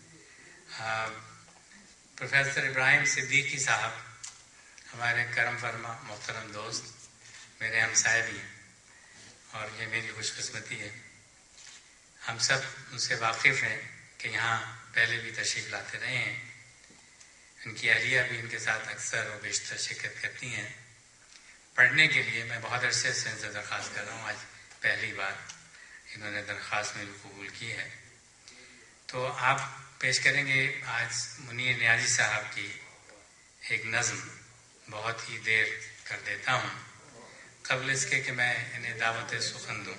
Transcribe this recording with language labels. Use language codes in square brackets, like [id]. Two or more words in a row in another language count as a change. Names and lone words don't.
[ur] پروفیسر ابراہیم صدیقی صاحب ہمارے کرم فرما محترم دوست, میرے ہمسائے بھی ہیں, اور یہ میری خوش قسمتی ہے. ہم سب ان سے واقف ہیں کہ یہاں پہلے بھی تشریف لاتے رہے ہیں. ان کی اہلیہ بھی ان کے ساتھ اکثر و بیشتر شرکت کرتی ہیں. پڑھنے کے لیے میں بہت عرصے سے ان سے درخواست کر رہا ہوں۔ آج پہلی بار انہوں نے درخواست میری قبول کی ہے. تو آپ پیش کریں گے آج منیر نیازی صاحب کی ایک نظم. بہت ہی دیر کر دیتا ہوں قبل اس کے کہ میں انہیں دعوت سخن دوں.